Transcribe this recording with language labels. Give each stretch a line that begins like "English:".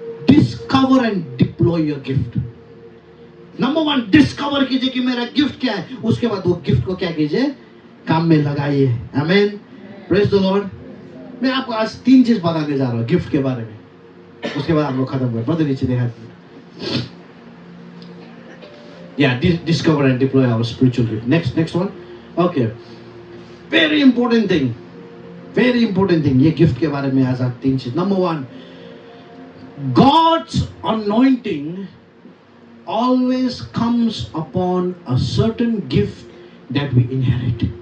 English: Discover and deploy your gift.
Hindi: Number 1, discover कीजिए कि मेरा गिफ्ट क्या है। उसके बाद वो गिफ्ट को क्या कीजिए, काम में लगाइए। आमेन।
English: Praise the Lord.
Hindi: मैं आपको आज 3 चीज बताने जा रहा हूं गिफ्ट के बारे में, उसके बाद आप लोग खत्म कर। पता नीचे देखा,
English: yeah, discover and deploy our spiritual gift. Next one. Okay, very important thing
Hindi: ये गिफ्ट के बारे में आज आप 3 चीज।
English: Number 1, God's anointing always comes upon a certain gift that we inherit.